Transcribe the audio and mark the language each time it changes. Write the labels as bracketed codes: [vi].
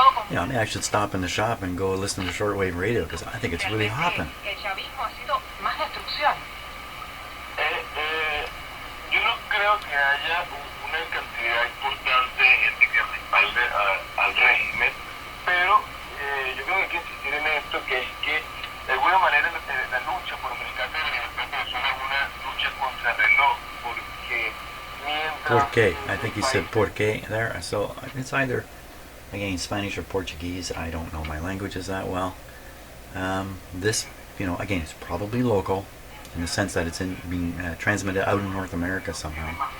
[en] Yeah, maybe I should stop in the shop and go listen to shortwave radio because I think it's really hopping. [es] Yo no creo que haya una cantidad importante de gente que respalde al régimen, pero yo creo que hay que insistir en esto, que es que de alguna manera la lucha por el rescate de la libertad de persona es una lucha contra el reloj, porque mientras... ¿Por qué? [en] I think he said [es] por qué [en] there. So it's either, again, Spanish or Portuguese. I don't know my languages that well. This, again, it's probably local, in the sense that it's being transmitted out in North America somehow.